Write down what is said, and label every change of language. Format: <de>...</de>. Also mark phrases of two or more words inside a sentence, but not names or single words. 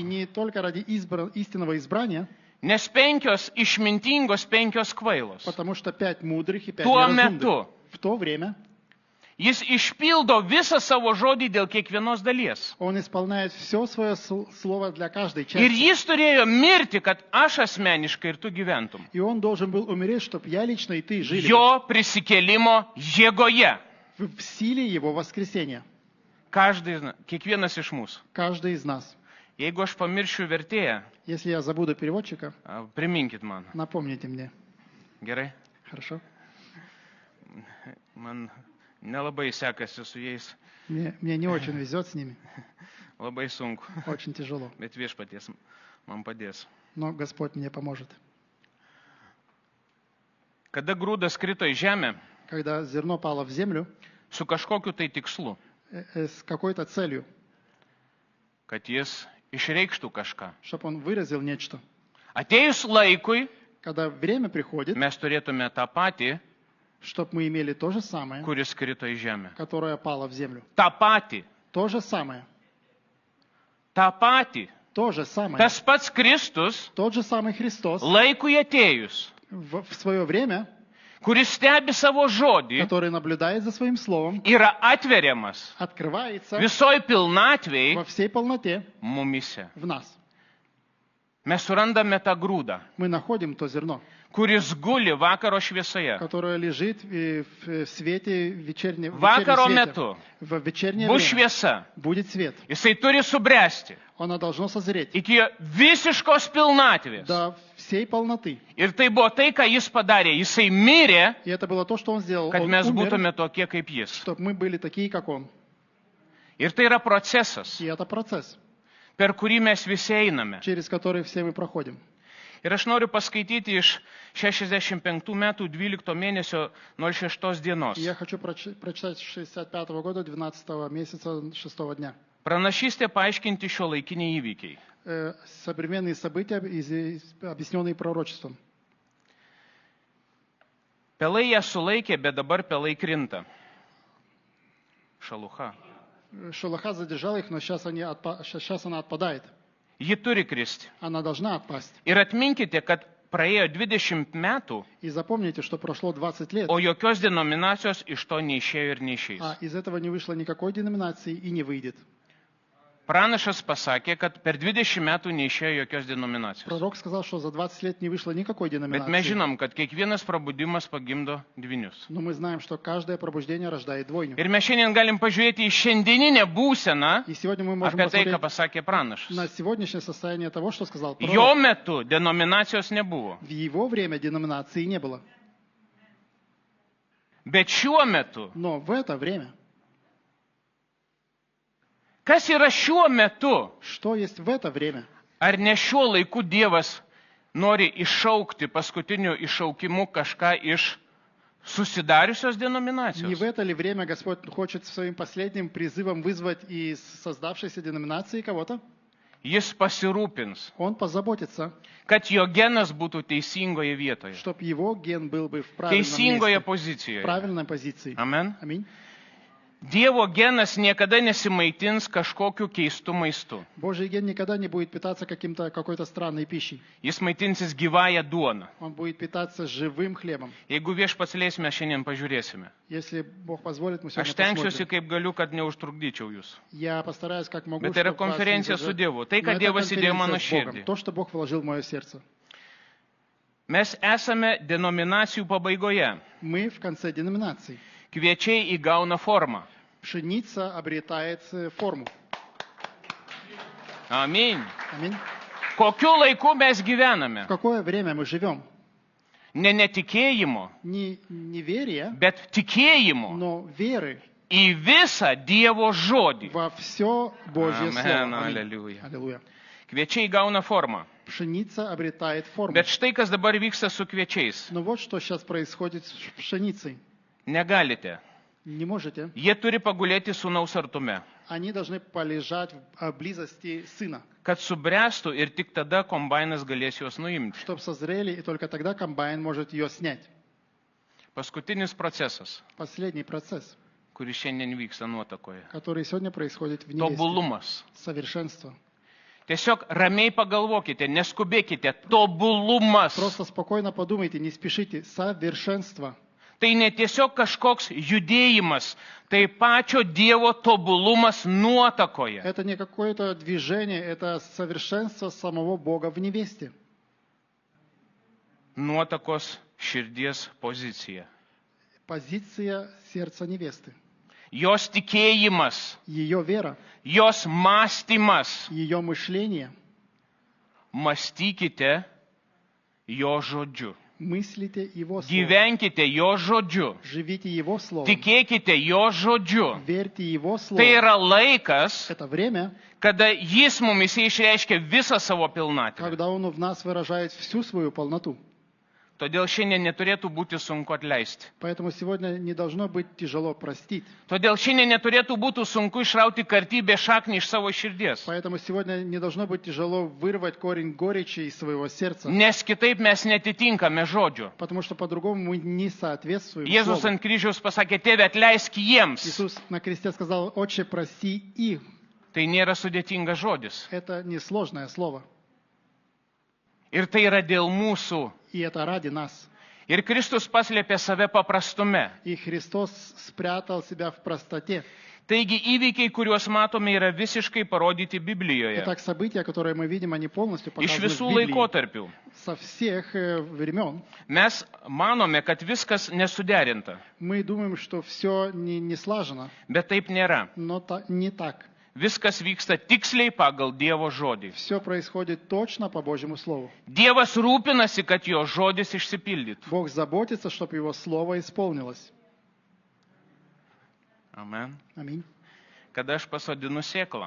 <ru>не только ради истинного избрания,</ru> <lt>Nes 5 išmintingos, 5 kvailos.</lt> <ru>потому что 5 мудрых и 5</ru> <lt>Tuo</lt> <ru>неразумных.</ru> <lt>metu</lt> <ru>В то время</ru> <lt>jis išpildo visą savo žodį dėl kiekvienos dalies.</lt> <ru>он исполняет все свое слово для каждой</ru> <lt>Ir</lt> <ru>части.</ru> <lt>jis turėjo mirti, kad aš asmeniškai ir tu gyventum.</lt> <ru>И он должен был умереть, чтобы я лично и ты жили</ru> <lt>Jo prisikėlimo jėgoje.</lt> <ru>в силе его воскресения.</ru> <lt>Kiekvienas iš mūsų.</lt> <ru>Каждый из нас.</ru> <lt>Jeigu aš pamiršiu vertėją,</lt> <ru>Если я забуду переводчика,</ru> <lt>priminkit man.</lt> <ru>напомните мне.</ru> <lt>Gerai?</lt> <ru>Хорошо?</ru> <lt>Man nelabai sekasi su jais.</lt> <ru>Мне не очень везет с ними.</ru> <lt>Labai sunku.</lt> <ru>Очень тяжело.</ru> <lt>Bet viešpaties man padės.</lt> <ru>Но Господь мне поможет.</ru> <lt>Kada grūdas krito į žemę,</lt> <ru>Когда зерно пало в землю</ru> <lt>su kažkokiu tai tikslu,</lt> <ru>с какой-то целью,</ru> <lt>kad jis išreikštų kažką.</lt> <ru>чтобы он выразил нечто.</ru> <lt>Atėjus laikui,</lt> <ru>Когда время приходит,</ru> <lt>mes turėtume tą patį,</lt> <ru>чтобы мы имели то же самое,</ru> <lt>kuris krito į žemę.</lt> <ru>которое пало в землю.</ru> <lt>Ta pati,</lt> <ru>То же самое.</ru> <lt>ta pati.</lt> <ru>То же самое.</ru> <lt>Tas pats Kristus,</lt> <ru>Тот же самый Христос</ru> <lt>laikui atėjus,</lt> <ru>в свое время,</ru> <lt>kuris stebi savo žodį,</lt> <ru>который наблюдает за своим словом,</ru> <lt>yra atveriamas</lt> <ru>открывается</ru> <lt>visoj pilnatvėj</lt> <ru>во всей полноте</ru> <lt>mumise.</lt> <ru>в нас.</ru> <lt>Mes surandame tą grūdą,</lt> <ru>Мы находим то зерно,</ru> <lt>kuris guli vakaro šviesoje.</lt> <ru>которое лежит в свете</ru> <lt>Vakaro metu</lt> <ru>В вечернее</ru> <lt>bus</lt> <ru>время</ru> <lt>šviesa.</lt> <ru>будет свет.</ru> <lt>Jisai turi subręsti</lt> <ru>Оно должно созреть</ru> <lt>iki visiškos pilnatvės.</lt> <ru>до всей полноты.</ru> <lt>Ir tai buvo tai, ką jis padarė. Jisai mirė,</lt> <ru>И это было то, что он сделал.</ru> <lt>kad</lt> <ru>Он</ru> <lt>mes</lt> <ru>умер,</ru> <lt>būtume tokie kaip jis.</lt> <ru>чтобы мы были такие, как он.</ru> <lt>Ir tai yra procesas,</lt> <ru>И это процесс,</ru> <lt>per kurį mes visi einame.</lt> <ru>через который все мы проходим.</ru> <lt>Ir aš noriu paskaityti iš 65 metų 12 mėnesio 06 dienos.</lt> <ru>И я хочу прочитать 65 года, 12 месяца, 6 дня.</ru> <lt>Pranašystė paaiškinti šio laikiniai įvykiai.</lt> <ru>Современные события, объясненные пророчеством.</ru> <lt>Pelai ją sulaikė, bet dabar pelai krinta. Šalucha.</lt> <ru>Шелуха задержал их, но сейчас она отпадает.</ru> <lt>Ji turi kristi.</lt> <ru>Она должна отпасть.</ru> <lt>Ir atminkite, kad praėjo 20 metų,</lt> <ru>И запомните, что прошло 20 лет,</ru> <lt>o jokios denominacijos iš to neišėjo ir neišeis.</lt> <ru>а из этого не вышло никакой деноминации и не выйдет.</ru> <lt>Pranašas pasakė, kad per 20 metų neišėjo jokios denominacijos.</lt> <ru>Пророк сказал, что за 20 лет не вышло никакой</ru> <lt>Bet mes</lt> <ru>деноминации.</ru> <lt>žinom, kad kiekvienas prabudimas pagimdo dvinius.</lt> <ru>Но мы знаем, что каждое пробуждение рождает двойню.</ru> <lt>Ir mes šiandien galim pažiūrėti į šiandieninę būseną,</lt> <ru>И сегодня мы можем</ru> <lt>apie tai, ką</lt> <ru>посмотреть</ru> <lt>pasakė pranašas.</lt> <ru>на сегодняшнее состояние того, что сказал</ru> <lt>Jo</lt> <ru>пророк.</ru> <lt>metu denominacijos nebuvo.</lt> <ru>В его время деноминации не было.</ru> <lt>Bet šiuo metu,</lt> <ru>Но в это время,</ru> <lt>kas yra šiuo metu?</lt> <ru>что есть в это время?</ru> <lt>Ar ne šiuo laiku Dievas nori iššaukti paskutiniu iššaukimu kažką iš susidariusios</lt> <ru>Не</ru> <lt>denominacijos?</lt> <ru>в это ли время Господь хочет своим последним призывом вызвать из создавшейся деноминации кого-то?</ru> <lt>Jis pasirūpins,</lt> <ru>Он позаботится,</ru> <lt>kad jo genas būtų teisingoje vietoje,</lt> <ru>чтобы его ген был бы в правильном</ru> <lt>teisingoje</lt> <ru>месте, в</ru> <lt>pozicijoje.</lt> <ru>правильной позиции.</ru> <lt>Amen.</lt> <ru>Аминь.</ru> <lt>Dievo genas niekada nesimaitins kažkokiu keistu maistu.</lt> <ru>Божий ген никогда не будет питаться какой-то странной пищей.</ru> <lt>Jis maitinsis gyvąją duoną.</lt> <ru>Он будет питаться живым хлебом.</ru> <lt>Jeigu viešpats leis, mes šiandien pažiūrėsime.</lt> <ru>Если Бог позволит, мы</ru> <lt>Aš</lt> <ru>сегодня</ru> <lt>tenksiuosi,</lt> <ru>посмотрим.</ru> <lt>kaip galiu, kad neužtrukdyčiau jūs.</lt> <ru>Я постараюсь, как могу,</ru> <lt>Bet tai yra</lt> <ru>чтобы вас не</ru> <lt>konferencija su</lt> <ru>задержать.</ru> <lt>Dievu. Tai,</lt> <ru>Но</ru> <lt>ką</lt> <ru>это</ru> <lt>Dievas įdėjo mano</lt> <ru>конференция с Богом.</ru> <lt>širdį.</lt> <ru>То, что Бог вложил в мое сердце.</ru> <lt>Mes esame denominacijų pabaigoje.</lt> <ru>Мы в конце деноминации.</ru> <lt>Kviečiai įgauna formą.</lt> <ru>Пшеница обретает форму.</ru> <lt>Amin.</lt> <ru>Аминь.</ru> <lt>Kokiu laiku mes gyvename?</lt> <ru>В какое время мы живем?</ru> <lt>Ne netikėjimo,</lt> <ru>Не неверия,</ru> <lt>bet tikėjimo</lt> <ru>но веры</ru> <lt>į visą Dievo žodį.</lt> <ru>во все Божье</ru> <lt>Amen,</lt> <ru>Слово. аллилуйя. Аллилуйя.</ru> <lt>Kviečiai gauna formą.</lt> <ru>Pшеница обретает форму.</ru> <lt>Bet štai kas dabar vyksta su kviečiais.</lt> <ru>Но вот что сейчас происходит с пшеницей.</ru> <lt>Negalite.</lt> <ru>Не можете.</ru> <lt>Jie turi pagulėti sūnaus artume,</lt> <ru>Они должны полежать в близости сына,</ru> <lt>kad subręstų ir tik tada kombainas galės juos nuimti.</lt> <ru>чтобы созрели, и только тогда комбайн может ее снять.</ru> <lt>Paskutinis procesas,</lt> <ru>Последний процесс,</ru> <lt>kuris šiandien vyksta nuotakoje.</lt> <ru>который сегодня происходит в невесте.</ru> <lt>Tobulumas.</lt> <ru>Совершенство.</ru> <lt>Tiesiog ramiai pagalvokite, neskubėkite. Tobulumas.</lt> <ru>Просто спокойно подумайте, не спешите. Совершенство.</ru> <lt>Tai ne tiesiog kažkoks judėjimas, tai pačio Dievo tobulumas nuotakoje.</lt> <ru>Это не какое-то движение, это совершенство самого Бога в невесте.</ru> <lt>Nuotakos širdies pozicija.</lt> <ru>Позиция сердца невесты.</ru> <lt>Jos tikėjimas,</lt> <ru>Ее вера,</ru> <lt>jos mąstymas.</lt> <ru>ее мышление.</ru> <lt>Mąstykite jo žodžiu.</lt> <ru>Мыслите Его Слово.</ru> <lt>Gyvenkite jo žodžiu.</lt> <ru>Живите Его Словом.</ru> <lt>Tikėkite jo žodžiu.</lt> <ru>Верьте Его Слову.</ru> <lt>Tai yra laikas,</lt> <ru>Это время,</ru> <lt>kada jis mumise išreiškia visą savo pilnatvę.</lt> <ru>когда Он в нас выражает всю свою полноту.</ru> <lt>Todėl šiandien neturėtų būti sunku atleisti.</lt> <ru>Поэтому сегодня не должно быть тяжело простить.</ru> <lt>Todėl šiandien neturėtų būti sunku išrauti kartybę šaknį iš savo širdies.</lt> <ru>Поэтому сегодня не должно быть тяжело вырвать корень горечи из своего сердца.</ru> <lt>Nes kitaip mes netitinkame žodžio.</lt> <ru>Потому что по-другому мы не соответствуем</ru> <lt>Jėzus</lt> <ru>Слову.</ru> <lt>ant kryžiaus pasakė, tėve, atleisk jiems.</lt> <ru>Иисус на кресте сказал: «Отче, прости их».</ru> <lt>Tai nėra sudėtingas žodis.</lt> <ru>Это несложное слово.</ru> <lt>Ir tai yra dėl mūsų.</lt> <ru>И это ради нас.</ru> <lt>Ir Kristus paslėpė save paprastume.</lt> <ru>И Христос спрятал себя в простоте.</ru> <lt>Taigi įvykiai, kuriuos matome, yra visiškai parodyti Biblijoje.</lt> <ru>Итак, события, которые мы видим, они полностью</ru> <lt>Iš</lt> <ru>показаны в</ru> <lt>visų</lt> <ru>Библии.</ru> <lt>laikotarpių.</lt> <ru>Со всех времен.</ru> <lt>Mes manome, kad viskas nesuderinta.</lt> <ru>Мы думаем, что все не слажено,</ru> <lt>Bet taip nėra.</lt> <ru>но не так.</ru> <lt>Viskas vyksta tiksliai pagal Dievo žodį.</lt> <ru>Все происходит точно по Божьему Слову.</ru> <lt>Dievas rūpinasi, kad jo žodis išsipildytų.</lt> <ru>Бог заботится, чтобы Его Слово исполнилось.</ru> <lt>Amen.</lt> <ru>Аминь.</ru> <lt>Kada aš pasodinu sėklą,</lt>